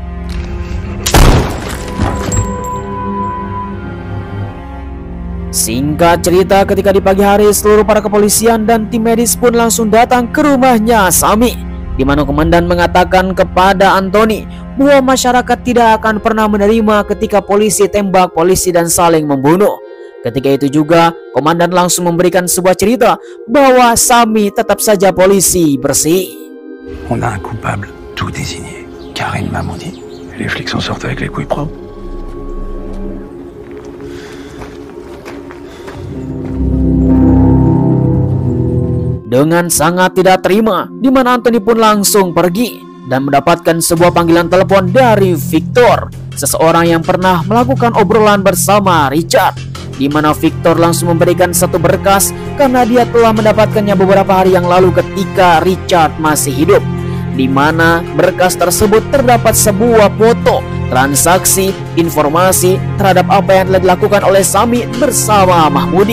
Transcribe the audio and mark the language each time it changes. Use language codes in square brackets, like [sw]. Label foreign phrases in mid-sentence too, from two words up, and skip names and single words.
[id] Singkat cerita, ketika di pagi hari seluruh para kepolisian dan tim medis pun langsung datang ke rumahnya Sami, di mana komandan mengatakan kepada Anthony bahwa masyarakat tidak akan pernah menerima ketika polisi tembak polisi dan saling membunuh. Ketika itu juga komandan langsung memberikan sebuah cerita bahwa Sami tetap saja polisi bersih. [fr] On a un coupable tout désigné. Karen m'a maudit. Les flics s'en sortent avec les couilles propres. [id] Dengan sangat tidak terima, di mana Anthony pun langsung pergi dan mendapatkan sebuah panggilan telepon dari Victor, seseorang yang pernah melakukan obrolan bersama Richard, di mana Victor langsung memberikan satu berkas karena dia telah mendapatkannya beberapa hari yang lalu ketika Richard masih hidup, di mana berkas tersebut terdapat sebuah foto, transaksi, informasi terhadap apa yang telah dilakukan oleh Sami bersama Mahmudi.